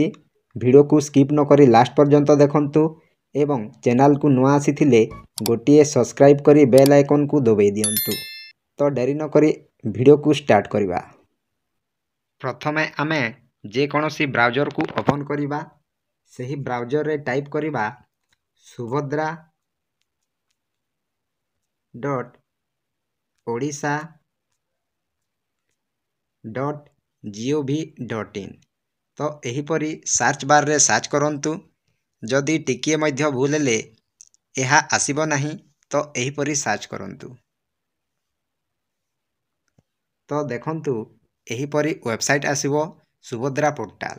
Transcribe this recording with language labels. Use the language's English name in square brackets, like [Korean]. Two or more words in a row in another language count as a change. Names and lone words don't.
[Odia] ଭିଡ଼ିଓକୁ ସ୍କିପ୍ ନକରି ଲାଷ୍ଟ ପର୍ଯ୍ୟନ୍ତ ଦେଖନ୍ତୁ ଏବଂ ଚ୍ୟାନେଲକୁ ନୂଆ ଆସିଥିଲେ ଗୋଟିଏ ସବସ୍କ୍ରାଇବ୍ କରି [English] bell iconku [Odia] ଦବାଇ ଦିଅନ୍ତୁ। ତ ଡେରି ନକରି ଭିଡ଼ିଓକୁ ଷ୍ଟାର୍ଟ କରିବା। ପ୍ରଥମେ ଆମେ ଯେକୌଣସି ବ୍ରାଉଜରକୁ ଓପନ୍ କରିବା। ସେହି ବ୍ରାଉଜରରେ ଟାଇପ୍ କରିବା subhadra.odisha.gov.in। ତ ଏହିପରି [English] search barre [Odia] ସର୍ଚ୍ଚ କରନ୍ତୁ। ଯଦି ଟିକିଏ ମଧ୍ୟ ଭୁଲ ହେଲେ ଏହା ଆସିବ ନାହିଁ ତ ଏହିପରି ସର୍ଚ୍ଚ କରନ୍ତୁ। ତ ଦେଖନ୍ତୁ ଏହିପରି ୱେବସାଇଟ୍ ଆସିବ ସୁଭଦ୍ରା ପୋର୍ଟାଲ।